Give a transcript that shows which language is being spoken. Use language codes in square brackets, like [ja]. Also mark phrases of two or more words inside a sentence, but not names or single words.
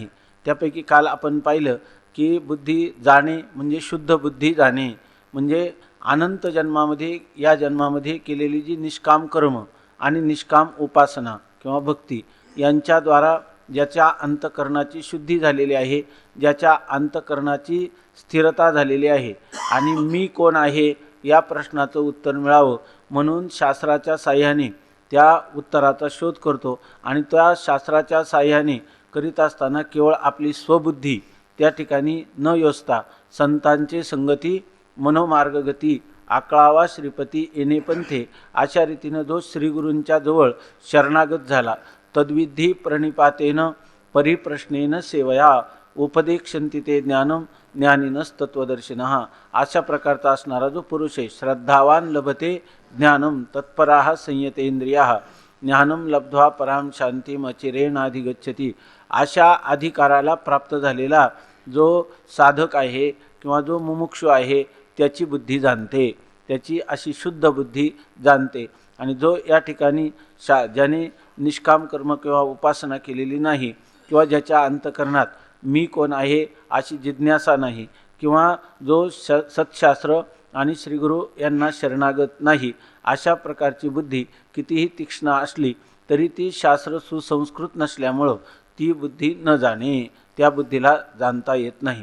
[mr] त्यापैकी काल आपण पाहिलं की बुद्धी जाणे म्हणजे शुद्ध बुद्धी जाणे, म्हणजे अनंत जन्मामध्ये या जन्मामध्ये केलेली जी निष्काम कर्म आणि निष्काम उपासना किंवा भक्ती यांच्याद्वारा ज्याच्या अंतःकरणाची शुद्धी झालेली आहे, ज्याच्या अंतःकरणाची स्थिरता झालेली आहे आणि मी कोण आहे या प्रश्नाचं उत्तर मिळावं म्हणून शास्त्राच्या साह्याने त्या उत्तराचा शोध करतो। आणि त्या शास्त्राच्या साह्याने करीत असताना केवळ आपली स्वबुद्धी त्या ठिकाणी न योजता संतांचे संगती मनोमार्गगती आकळावा श्रीपती येणे पंथे अशा रीतीनं जो श्रीगुरूंच्या जवळ शरणागत झाला, [sa] तद्विधी प्रणिपातेन परिप्रश्नेन सेवया उपदेक्षन्ति ते ज्ञानम ज्ञानिनस्तत्वदर्शिनः। [mr] अशा प्रकारचा असणारा जो पुरुष आहे, [sa] श्रद्धावान लभते ज्ञानम तत्पराः संयतेंद्रियाः ज्ञानम लब्ध्वा पराम शांतिम अचिरेणाधिगच्छति। [mr] अशा अधिकाराला प्राप्त झालेला जो साधक आहे किंवा जो मुमुक्षु आहे त्याची बुद्धी जाणते, त्याची अशी शुद्ध बुद्धी जाणते। आणि जो या ठिकाणी ज्याने निष्काम कर्म किंवा उपासना केलेली नाही किंवा ज्याच्या अंतःकरणात मी कोण आहे अशी जिज्ञासा नाही किंवा जो सत्शास्त्र आणि श्रीगुरू यांना शरणागत नाही, अशा प्रकारची बुद्धी कितीही तीक्ष्ण असली तरी ती शास्त्र सुसंस्कृत नसल्यामुळं ती बुद्धी न जाणे, त्या बुद्धीला जाणता येत नाही।